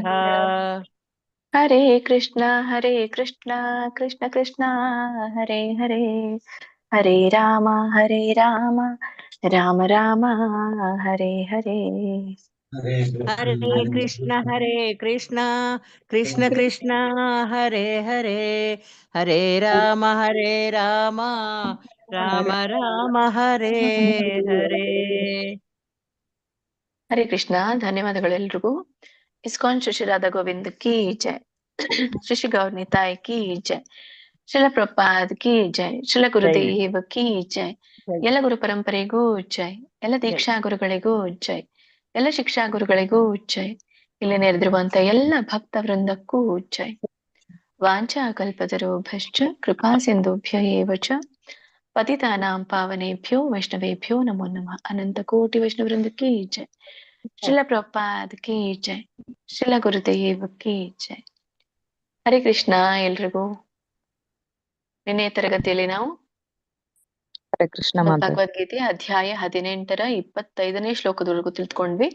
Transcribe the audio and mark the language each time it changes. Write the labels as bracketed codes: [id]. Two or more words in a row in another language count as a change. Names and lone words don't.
[sa] ಹರೇ ಕೃಷ್ಣ ಕೃಷ್ಣ ಕೃಷ್ಣ ಹರೇ ಹರೇ ಹರೇ ರಾಮ ರಾಮ ರಾಮ ಹರೇ ಹರೇ. ಹರೇ ಕೃಷ್ಣ ಕೃಷ್ಣ ಕೃಷ್ಣ ಹರೇ ಹರೇ ಹರೇ ರಾಮ ರಾಮ ರಾಮ ಹರೇ ಹರೇ. ಹರೇ ಕೃಷ್ಣ. [kn] ಧನ್ಯವಾದಗಳು ಎಲ್ರಿಗೂ. [hi] इस्कॉन श्री राधा गोविंद की जय। श्री गौर निताई की जय. शिल प्रपाद की जय। शिल गुरुदेव की जय. [kn] ಎಲ್ಲ ಗುರು ಪರಂಪರೆಗೂ ಜೈ. ಎಲ್ಲ ದೀಕ್ಷಾ ಗುರುಗಳಿಗೂ ಜೈ. ಎಲ್ಲ ಶಿಕ್ಷಾ ಗುರುಗಳಿಗೂ ಜೈ. ಇಲ್ಲಿ ನೆರೆದಿರುವಂತ ಎಲ್ಲ ಭಕ್ತ ವೃಂದಕ್ಕೂ ಜೈ. [sa] ವಾಂಚಾ ಕಲ್ಪತರುಭ್ಯಶ್ಚ ಕೃಪಾ ಸಿಂಧುಭ್ಯ ಏವ ಚ ಪತಿತಾನಾಂ ಪಾವನೇಭ್ಯೋ ವೈಷ್ಣವೇಭ್ಯೋ ನಮೋ ನಮಃ. [hi] अनंत कोटि वैष्णव वृंद की जय। शिल प्रपाद की जय. शिल गुरुदेव की जय. [kn] ಹರೇ ಕೃಷ್ಣ ಎಲ್ರಿಗೂ. ನಿನ್ನೆ ತರಗತಿಯಲ್ಲಿ ನಾವು [sa] ಹರೇ ಕೃಷ್ಣ [kn] ಭಗವದ್ಗೀತೆ ಅಧ್ಯಾಯ 18ರ 25ನೇ ಶ್ಲೋಕದವರೆಗೂ ತಿಳ್ಕೊಂಡ್ವಿ.